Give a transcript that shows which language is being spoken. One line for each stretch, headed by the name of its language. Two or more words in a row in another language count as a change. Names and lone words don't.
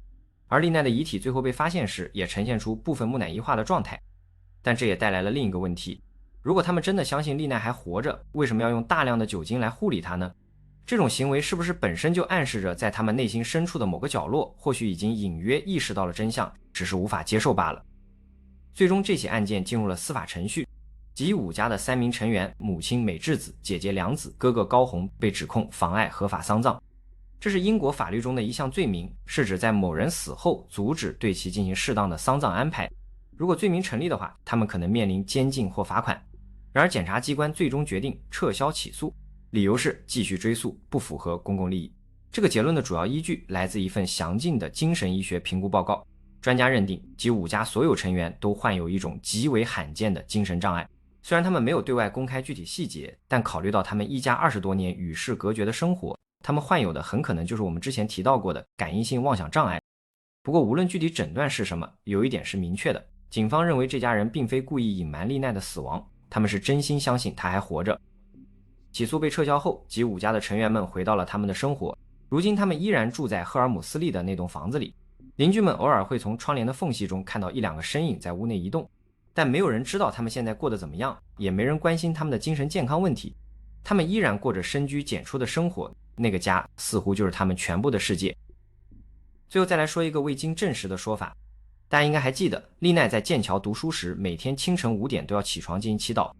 Chinese: 而麗奈的遺體最後被發現時，也呈現出部分木乃伊化的狀態。但這也帶來了另一個問題，如果他們真的相信麗奈還活着，為什麼要用大量的酒精來護理她呢？這種行為是不是本身就暗示着在他們內心深處的某個角落，或許已經隱約意識到了真相，只是無法接受罷了？最終這起案件進入了司法程序，吉武家的3名成員，母親美智子、姐姐良子、哥哥高弘被指控妨礙合法丧葬。這是英國法律中的一项罪名，是指在某人死後阻止对其进行適当的丧葬安排。如果罪名成立的话，他们可能面臨监禁或罰款。然而檢察機關最終決定撤銷起訴，理由是繼續追訴不符合公共利益。這個結論的主要依據來自一份詳盡的精神醫學評估報告。專家認定吉武家所有成員都患有一種極為罕見的精神障礙。雖然他們沒有對外公開具體細節，但考慮到他們一家20多年與世隔絕的生活，他們患有的很可能就是我們之前提到過的感應性妄想障礙。不過無論具體診斷是什麼，有一點是明確的，警方認為這家人並非故意隱瞞麗奈的死亡，他們是真心相信她還活着。起訴被撤銷後，吉武家的成員們回到了他們的生活，如今他們依然住在赫爾姆斯利的那棟房子裡。鄰居們偶爾會從窗簾的縫隙中看到1-2個身影在屋內移動，但沒有人知道他們現在過得怎麼樣，也沒人關心他們的精神健康問題。他們依然過着深居簡出的生活，那个家似乎就是他們全部的世界。最後再來說一個未經證實的說法，大家應該還記得，麗奈在劍橋讀書時，每天清晨5點都要起床進行祈禱。